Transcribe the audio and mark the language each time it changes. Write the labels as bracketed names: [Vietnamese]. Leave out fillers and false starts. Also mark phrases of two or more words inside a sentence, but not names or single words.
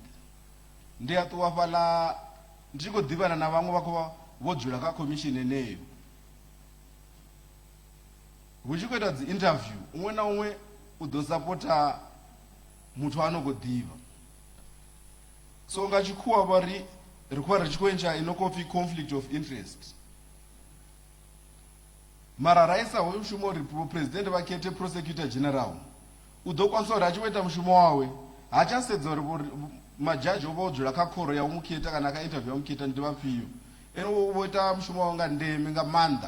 [Venda] Ndi a ṱuwa fhaḽa ndi tshi khou ḓivhana na vhaṅwe vha khou vho dzula kha commission eneyo, hu tshi khou ita dzi interview uṅwe na uṅwe u ḓo sapota muthu ano khou ḓivha. So nga tshikhuwa vha ri khou vha ri tshi khou entsha ino khou pfi [English] conflict of interest. [Venda] Mara ra isa hoyu mushumo uri president vha khethe [English] prosecutor general, [Venda] u ḓo kwanisa uri a tshi khou ita mushumo wawe ha tsha sedza uri majaji o vha o dzula kha khoro ya u mu khetha kana kha interview ya u mu khetha ndi vhafhio, ene u vho ita mushumo wawe nga ndeme nga maanḓa.